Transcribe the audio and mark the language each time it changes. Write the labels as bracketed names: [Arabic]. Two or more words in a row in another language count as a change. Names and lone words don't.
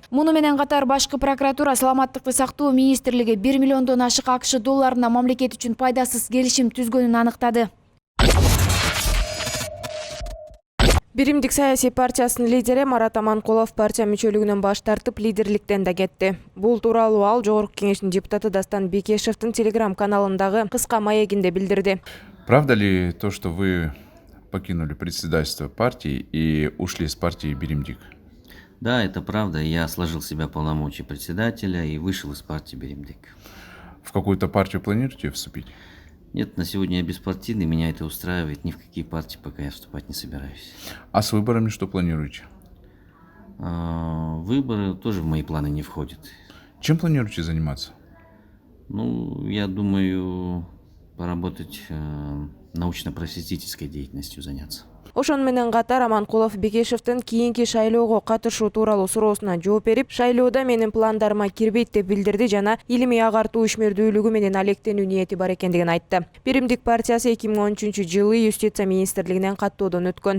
[Kyrgyz] Муну менен катар башкы прокуратура саламаттыкты сактоо министрлиги 1 миллиондон ашык АКШ долларына мамлекет үчүн пайдасыз келишим түзгөнүн аныктады. Биримдик саясий партиясынын лидери Марат Аманкулов партия мүчөлүгүнөн баш тартып, лидерликтен да кетти. Бул тууралуу ал Жогорку кеңештин депутаты Дастан Бекешевдин телеграм-каналындагы кыска маегинде билдирди. [Russian] Правда ли то, что вы покинули председательство партии и ушли из партии Биримдик? Да, это правда. Я сложил в себя полномочия председателя и вышел из партии Биримдик. В какую-то партию планируете вступить? Нет, на сегодня я беспартийный, меня это устраивает. Ни в какие партии пока я вступать не собираюсь. А с выборами что планируете? Выборы тоже в мои планы не входят. Чем планируете заниматься? Ну, я думаю, поработать научно-просветительской деятельностью заняться. [Kyrgyz] Ошон менен катар Аманкулов Бекешевдин кийинки шайлоого катышуу тууралуу суроосуна жооп берип, шайлоодо менин пландарыма кирбейт деп билдирди жана илимий агартуу ишмердүүлүгү менен алектенүү ниети бар экендигин айтты. Биримдик партиясы 2013 жылы Юстиция министрлигинен каттоодон өткөн.